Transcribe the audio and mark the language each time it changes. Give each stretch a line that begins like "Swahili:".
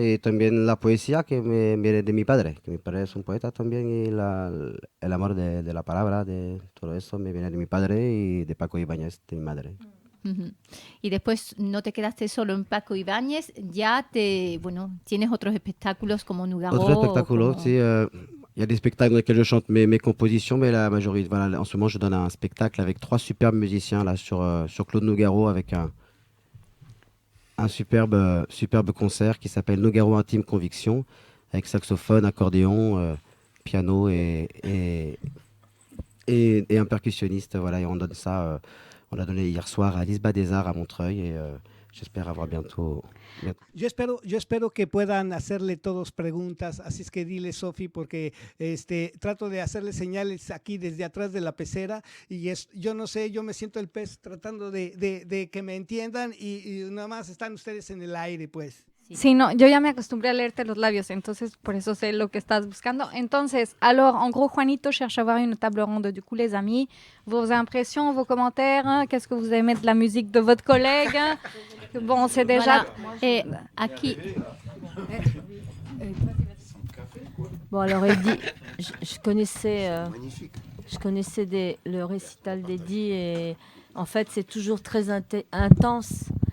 Spanish: Y también la poesía que me viene de mi padre, que mi padre es un poeta también, y el amor de la palabra, de todo eso, me viene de mi padre y de Paco Ibáñez, de mi madre. Ujú. Y después no te quedaste solo en Paco Ibáñez, ya tienes otros espectáculos como Nougaro.
French: Autre spectacle, tu sais, il y a des spectacles dans lesquels je chante mes compositions, mais la majorité, voilà, en ce moment, je donne un spectacle avec 3 superbes musiciens là sur Claude Nougaro, avec un superbe concert qui s'appelle Nougaro Intime Conviction, avec saxophone, accordéon, piano et un percussionniste. Voilà, et on donne ça, on l'a donné hier soir à l'Isba des Arts à Montreuil, et j'espère avoir bientôt.
Spanish: Yo espero que puedan hacerle todos preguntas, así es que dile, Sofi, porque trato de hacerle señales aquí desde atrás de la pecera y yo no sé, yo me siento el pez tratando de que me entiendan y nada más están ustedes en el aire, pues. Sí, no, yo ya me acostumbré a leerte los labios, entonces por eso sé lo que estás buscando.
French: Entonces, alors, en gros, Juanito cherche à avoir une table ronde. Du coup, les amis, vos impressions, vos commentaires, hein, qu'est-ce que vous aimez de la musique de votre collègue? Bon, c'est déjà... Voilà. Aquí... Bon, alors, Eddie, je connaissais le récital d'Eddie et en fait, c'est toujours très intense.